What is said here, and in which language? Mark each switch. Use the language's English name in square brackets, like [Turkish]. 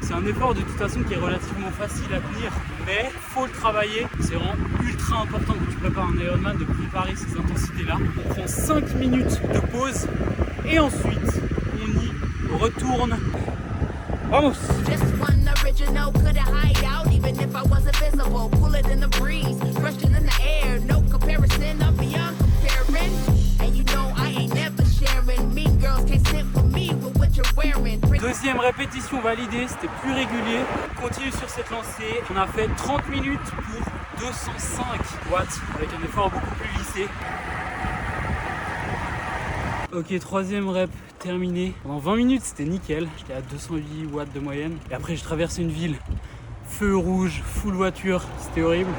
[French] C'est un effort de toute façon qui est relativement facile à tenir, mais faut le travailler. C'est vraiment ultra important quand tu prépares un Ironman de préparer ces intensités-là. On prend 5 minutes de pause et ensuite on y retourne. [Spanish] Vamos! [English] Just one original, couldn't hide out even if I wasn't visible. Pull it in the breeze, brushed it in the air. No comparison, I'm beyond comparing. And you know I ain't never sharing. Mean girls can't sit for me with what you're wearing. [French] Deuxième répétition validée, c'était plus régulier. On continue sur cette lancée. On a fait 30 minutes pour 205 watts avec un effort beaucoup plus lissé. Ok, troisième rep terminé. Pendant 20 minutes, c'était nickel. J'étais à 208 watts de moyenne. Et après, je traversais une ville. Feu rouge, full voiture, c'était horrible.